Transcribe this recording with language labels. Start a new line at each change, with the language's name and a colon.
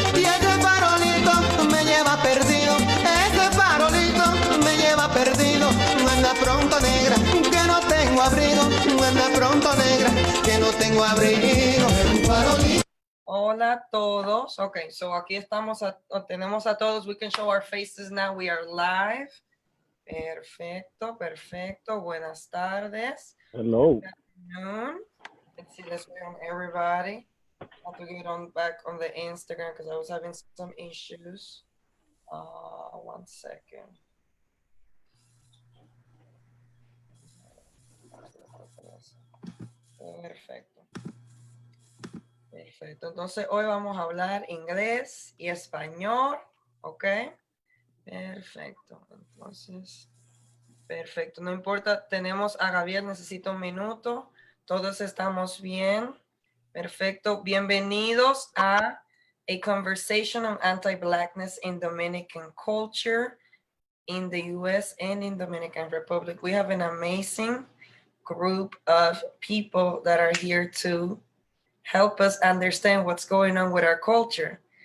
Spanish: Y ese farolito me lleva perdido. Ese farolito me lleva perdido. Anda pronto, negra, que no tengo abrigo. Anda pronto, negra, que no tengo abrigo. Un farolito. Hola a todos.
English: Okay, so
Spanish: aquí estamos, tenemos a todos.
English: We can show our faces now. We are live.
Spanish: Perfecto, perfecto. Buenas tardes.
English: Hello. Good afternoon. Let's see this way on everybody. I have to get on back on the Instagram because I was having some issues. 1 second.
Spanish: Perfecto. Perfecto. Entonces hoy vamos a hablar inglés y español. ¿Ok? Perfecto. Entonces, perfecto. No importa, tenemos a Gabriel, necesito un minuto. Todos estamos bien. Perfecto. Bienvenidos a
English: conversation on anti-blackness in Dominican culture in the US and in Dominican Republic. We have an amazing group of people that are here to help us understand what's going on with our culture.